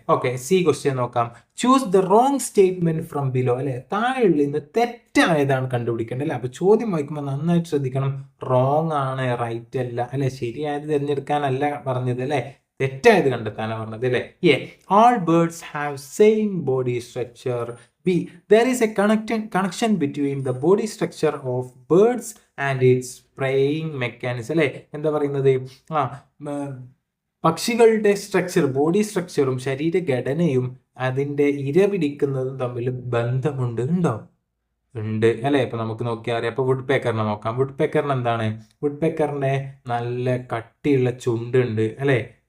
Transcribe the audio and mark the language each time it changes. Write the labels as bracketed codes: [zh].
[ml] Okay, C question നോക്കാം. [en] Choose the wrong statement from below. [ml] അല്ലെ, താഴെ നിന്ന് തെറ്റായതാണ് കണ്ടുപിടിക്കേണ്ടത് അല്ലെ. അപ്പൊ ചോദ്യം വായിക്കുമ്പോൾ നന്നായിട്ട് ശ്രദ്ധിക്കണം. റോങ് ആണ്, റൈറ്റ് അല്ല അല്ലെ, ശരിയായത് തിരഞ്ഞെടുക്കാനല്ല പറഞ്ഞത് അല്ലെ, തെറ്റായത് കണ്ടെത്താനാണ് പറഞ്ഞത് അല്ലേ. [en] A, all birds have same body structure. B, there is a connection between the body structure of birds and its preying mechanism. [ml] അല്ലേ, എന്താ പറയുന്നത്? പക്ഷികളുടെ സ്ട്രക്ചർ, ബോഡി സ്ട്രക്ചറും ശരീരഘടനയും അതിൻ്റെ ഇര പിടിക്കുന്നതും തമ്മിൽ ബന്ധമുണ്ട്. ഉണ്ടോ? ഉണ്ട് അല്ലേ. ഇപ്പൊ നമുക്ക് നോക്കിയാൽ അറിയാം. അപ്പൊ വുഡ് പേക്കറിനെ നോക്കാം. വുഡ് പേക്കറിന് എന്താണ്? വുഡ് പേക്കറിന്റെ നല്ല കട്ടിയുള്ള ചുണ്ടുണ്ട് അല്ലേ.